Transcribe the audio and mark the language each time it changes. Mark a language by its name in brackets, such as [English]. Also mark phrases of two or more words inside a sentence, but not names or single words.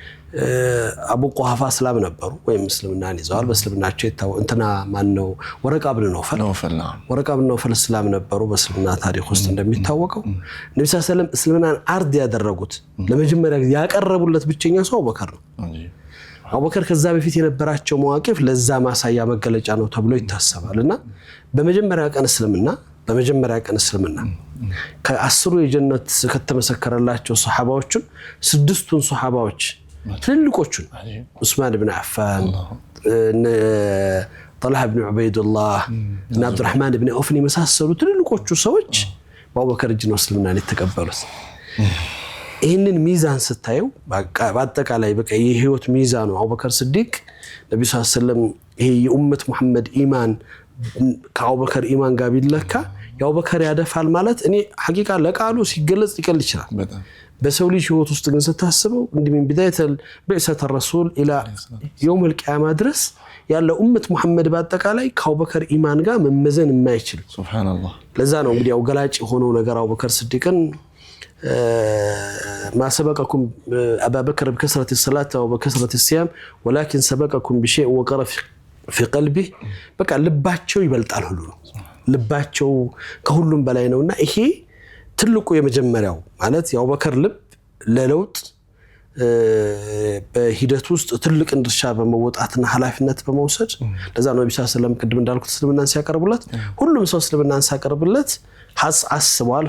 [Amharic] አቡ ቁሐፋ እስላም ነበሩ ወይም እስልምናን ይዘዋል በእስልምናቸው እንትና ማን ነው ወረቃ ብን ነውፈል እስላም ነበሩ በእስልምና ታሪክ ውስጥ እንደሚታወቀው ነብዩ [Arabic] صلى الله عليه وسلم [Amharic] እስልምናን አርድ ያደረጉት ለመጀመሪያ ጊዜ ያቀረቡለት ብቸኛ ሰው አቡበከር ነው አቡበከር ከዛ በፊት የነበራቸው መዋቅፍ ለዛ ማሳያ መገለጫ ነው ተብሎ ይታሰባልና በመጀመሪያ ቀን እስልምና ከ10 የጀነት ከተመሰከረላቸው ሱሐባዎችን 6ቱን ሱሐባዎች ትልልቆቹን ዑስማን ኢብኑ አፋን طلحة بن عبيد الله አብዱራህማን ኢብኑ ዐውፍ የመሳሰሉ ትልልቆቹ ሰዎች በአቡበከር እጅ ነው እስልምናን የተቀበሉት ይሄንን ሚዛን ስታየው በአጠቃላይ በቃ የህይወት ሚዛኑ አቡበከር ሲዲቅ ነብዩ [Arabic] صلى الله عليه وسلم [Amharic] ይሄ የኡመት መሐመድ ኢማን ከአቡበከር ኢማን ጋር ቢለካ የአቡበከር ያደፋል ማለት እኔ ሐቂቃ ለቃሉ ሲገለጽ ይቀል ይችላል በሰው ልጅ ህይወት ውስጥ ግን ስታስበው እንደምን ቢዳይተል በእሰተ ረሱል [Arabic] إلى يوم القيامه [Amharic] ድረስ ያለው ኡመት መሐመድ በአጠቃላይ ከአቡበከር ኢማን ጋር መመዘን የማይችል ሱብሃንአላህ ለዛ ነው እንግዲህ ያው ገላጭ ሆኖ ነገር አቡበከር ሲዲቅን [Arabic] ما سبقكم أبا بكر بكثرة الصلاة أو بكثرة الصيام ولكن سبقكم بشيء وقر في قلبه [Amharic] بقى ልባቸው ይበልጣል ሁሉ ነው ልባቸው ከሁሉም በላይ ነውና ይሄ ትልቁ የመጀመሪያው ማለት የአቡበከር ልብ ለለውጥ በሂደት ውስጥ ትልቅ እንድርሻ በመወጣትና ኃላፊነት በመውሰድ ለዛ ነው ነብዩ [Arabic] صلى الله عليه وسلم [Amharic] ቅድም እንዳልኩት እስልምናን ሲያቀርቡለት ሁሉም ሰው እስልምናን ሲያቀርብለት አስቧል